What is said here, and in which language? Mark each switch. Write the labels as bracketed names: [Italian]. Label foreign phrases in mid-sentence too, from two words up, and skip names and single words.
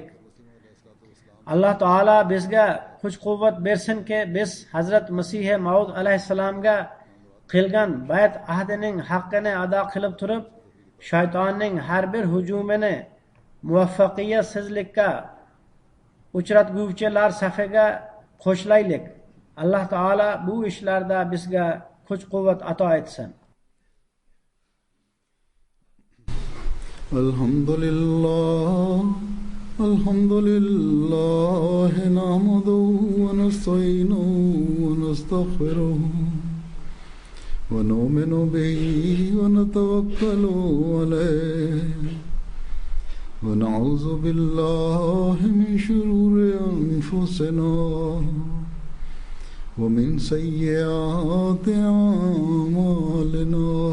[Uzbek] Alloh taolo bizga kuch-quvvat bersinki, biz Hazrat Masih Maud alayhissalomga qilgan bayat ahdining haqqini ado qilib turib, shaytonning har bir hujumini muvaffaqiyatsizlikka uchratguvchilar safiga qo'shilaylik. Alloh taolo bu ishlarda bizga kuch-quvvat ato etsin. [Arabic] الحمد لله نحمده ونستعينه و نستغفره ونؤمن به ونتوكل عليه ونعوذ بالله من شرور أنفسنا ومن سيئات أعمالنا.